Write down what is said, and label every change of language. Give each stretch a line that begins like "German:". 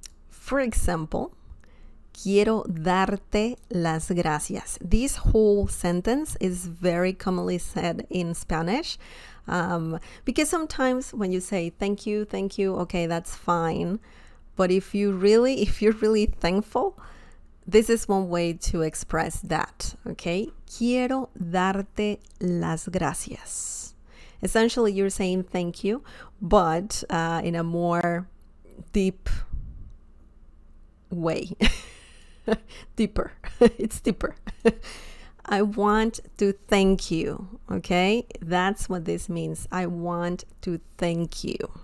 English: For example,
Spanish: quiero darte las gracias.
English: This whole sentence is very commonly said in Spanish because sometimes when you say thank you, okay, that's fine. But if you're really thankful, this is one way to express that, okay?
Spanish: Quiero darte las gracias.
English: Essentially, you're saying thank you, but in a more deep way. Deeper. It's deeper. I want to thank you, okay? That's what this means. I want to thank you.